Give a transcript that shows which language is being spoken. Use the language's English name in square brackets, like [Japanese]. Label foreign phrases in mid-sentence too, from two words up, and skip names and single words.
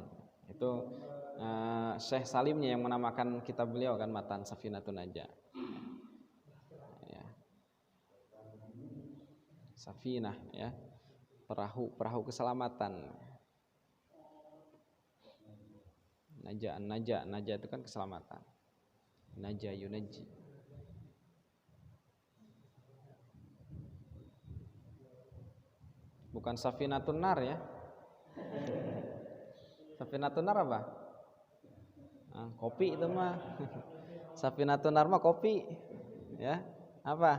[Indonesian] Itu Syekh Salimnya yang menamakan kitab beliau kan, matan Safinatun Najah. Ya. Safinah ya. Perahu keselamatan. Najah itu kan keselamatan. [Arabic] Najah yunaji. Bukan Safinatun Nar ya. [Indonesian] Safinatun Nar apa? Kopi itu mah. Safinatun Nar mah kopi. Ya. Apa?